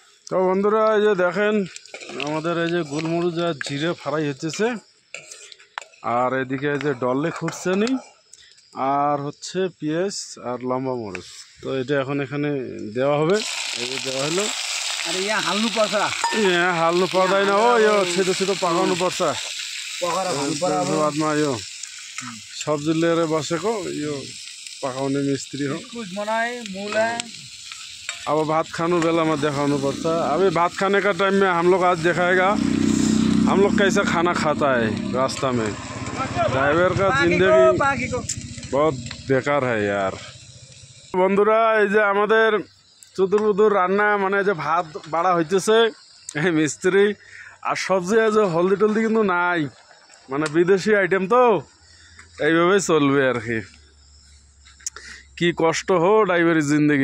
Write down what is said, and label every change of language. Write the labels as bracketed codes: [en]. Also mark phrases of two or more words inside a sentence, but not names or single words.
[bn] তো বন্ধুরা এই যে দেখেন আমাদের এই যে গোলমরিচ আর জিরে ফ্রাই হচ্ছে, আর এদিকে এই যে ডলে খুঁড়ছে নি, আর হচ্ছে পেঁয়াজ আর লম্বা মরিচ। তো এটা এখন এখানে দেওয়া হবে। এই যে দেওয়া হলো। [ne] अरे यहाँ हाल्नु पर्छ। यहाँ हाल्नु पर्दैन हो, यो छिटो छिटो पकाउनु पर्छ। बादमा यो सब्जी लिएर बसेको यो पकाउने मिस्त्री हो। अब भात खानु बेला में दिखाउनु पर्छ। [hi] अभी भात खाने का टाइम में हम लोग आज दिखाएगा हम लोग कैसा खाना खाता है रास्ता में। ड्राइवर का जिंदगी बहुत बेकार है यार। [bn] बंधुरा এই যে আমাদের চুদুর রান্না মানে যে ভাত বাড়া হইতেছে এই মিস্ত্রি, আর সবজি আছে হলদি টলদি কিন্তু নাই, মানে বিদেশি আইটেম তো এইভাবে চলবে আর কি। কি কষ্ট হো ড্রাইভারের জিন্দগি।